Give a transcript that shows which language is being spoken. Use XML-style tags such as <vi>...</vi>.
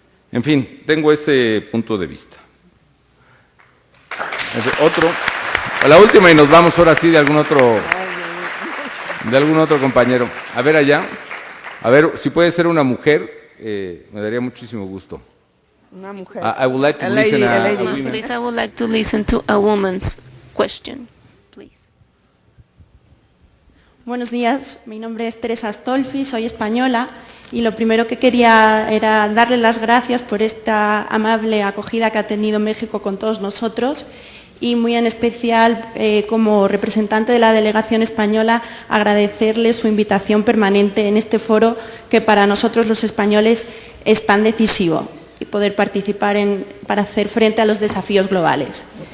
<es>En fin, tengo ese punto de vista. Otro, a la última y nos vamos ahora sí de algún otro compañero. A ver allá, a ver si puede ser una mujer, me daría muchísimo gusto. Una mujer.</es> <en>I would like to listen a woman. Please, I would like to listen to a woman's question, please.</en> <es>Buenos días, mi nombre es Teresa Astolfi, soy española y lo primero que quería era darle las gracias por esta amable acogida que ha tenido México con todos nosotros y muy en especial como representante de la delegación española agradecerle su invitación permanente en este foro que para nosotros los españoles es tan decisivo y poder participar para hacer frente a los desafíos globales.</es>